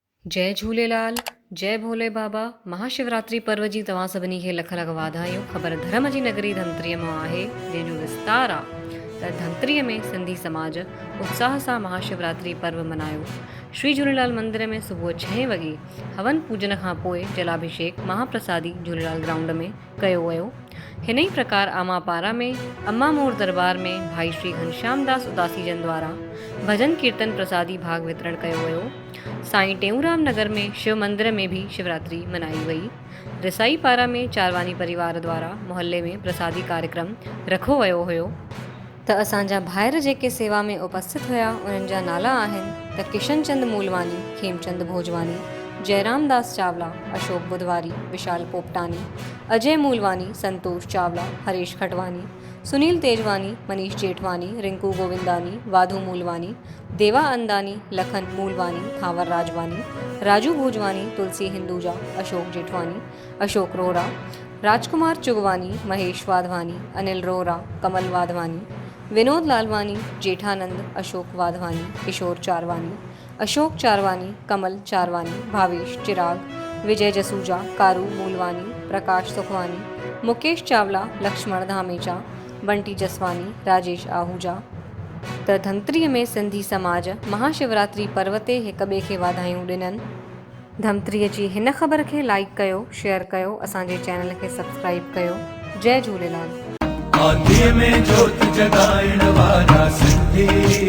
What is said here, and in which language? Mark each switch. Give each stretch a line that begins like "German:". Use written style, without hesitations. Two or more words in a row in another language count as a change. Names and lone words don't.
Sindhi: जय झूलेलाल, जय भोले बाबा। महाशिवरात्रि पर्व जी तव्हां सभिनी खे लख लख वाधायूं। ख़बर धर्म जी नगरी धमतरीअ मां आहे, जंहिंजो विस्तार आहे त धमतरीअ में सिंधी समाज उत्साह सां महाशिवरात्रि पर्व मनायो। श्री झूलेलाल मंदिर में सुबुह 6 वॻे हवन पूजन खां पोइ जलाभिषेक महाप्रसादी झूलेलाल ग्राउंड में कयो वियो। हिन ई प्रकार आमापारा में अम्मा मोर दरबार में भाई श्री घनश्याम दास उदासी जन द्वारा भजन कीर्तन प्रसादी भाग वितरण कयो वियो। साईं टेऊंराम नगर में शिव मंदिर में भी शिवरात्रि मनाई वई। रिसाई पारा में चारवानी परिवार द्वारा मोहल्ले में प्रसादी कार्यक्रम रखो वियो हुयो। त असांजा भाइर जेके सेवा में उपस्थित हुया उन्हनि जा नाला आहिनि त किशन चंद मूलवानी, खेमचंद भोजवानी, जयराम दास चावला, अशोक बुधवारी, विशाल पोपटानी, अजय मूलवानी, संतोष चावला, हरीश खटवानी, सुनील तेजवानी, मनीष जेठवानी, रिंकू गोविंदानी, वाधू मूलवानी, देवा अंदानी, लखन मूलवानी, थावर राजवानी, राजू भोजवानी, तुलसी हिंदूजा, अशोक जेठवानी, अशोक रोहरा, राजकुमार चुगवानी, महेश वाधवानी, अनिल रोहरा, कमल वाधवानी, विनोद लालवानी, जेठानंद, अशोक वाधवानी, किशोर चारवानी, अशोक चारवानी, कमल चारवानी, भावेश चिराग, विजय जसूजा, कारू मूलवानी, प्रकाश सुखवानी, मुकेश चावला, लक्ष्मण धामेचा, बंटी जसवानी, राजेश आहूजा। त धमतरीअ में सिंधी समाज महाशिवरात्रि पर्व ते हिक ॿिए खे वाधायूं ॾिननि। धमतरीअ जी हिन ख़बर खे लाइक कयो, शेयर कयो, असांजे चैनल खे सब्सक्राइब कयो। जय झूलेलाल। आदि में ज्योत जगाइण वारा सिंधी